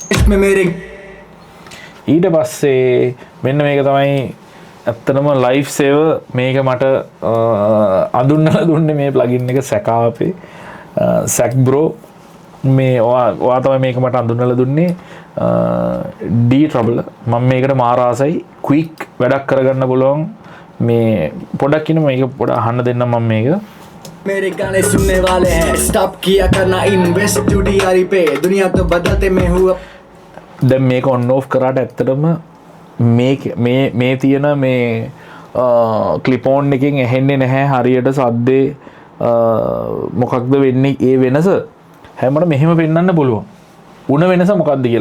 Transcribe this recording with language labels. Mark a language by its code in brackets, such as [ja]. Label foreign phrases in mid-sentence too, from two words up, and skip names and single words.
[si] ඊට පස්සේ මෙන්න මේක තමයි ඇත්තටම ලයිෆ් සේවර් මේක මට අඳුන්නලා දුන්නේ මේ ප්ලගින් එක සැකාපේ සැක් බ්‍රෝ මේ ඔයා තමයි මේක මට අඳුන්නලා දුන්නේ D trouble මම මේකට මාර ආසයි ක්වික් වැඩක් කරගන්න පුළුවන් මේ පොඩක් ඉන්න මේක පොඩ අහන්න දෙන්න මම මේක [hi] मेरे गाने सुनने वाले हैं स्टॉप किया करना इन्वेस्ट टीआरपी पे दुनिया तो बदलते मैं हूँ [si] දැන් මේක [en] on off [si] කරාට ඇත්තටම මේ තියෙන මේ ක්ලිප් ඔන් එකෙන් ඇහෙන්නේ නැහැ හරියට සද්දේ මොකක්ද වෙන්නේ ඒ වෙනස හැමෝටම මෙහෙම පෙන්වන්න පුළුවන්. උණ වෙනස මොකක්ද කියලා.